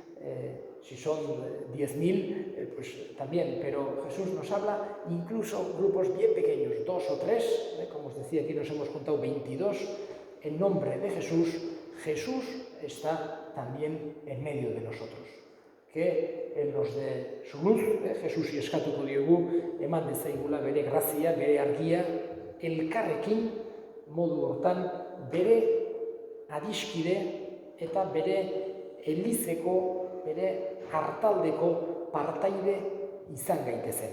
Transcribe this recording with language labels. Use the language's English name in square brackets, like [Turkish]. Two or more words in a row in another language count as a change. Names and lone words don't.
[Spanish] si son 10.000, pues también, pero Jesús nos habla incluso grupos bien pequeños, 2 o 3, como os decía, aquí nos hemos juntado 22, en nombre de Jesús. Jesús está también en medio de nosotros. Que en los de su luz, [Basque] Jesús y eskatuko diogu, eman dezaigula bere grazia, bere argia, elkarrekin modu hortan bere adiskide eta bere elizeko, bere hartaldeko partaide izan gaitezen.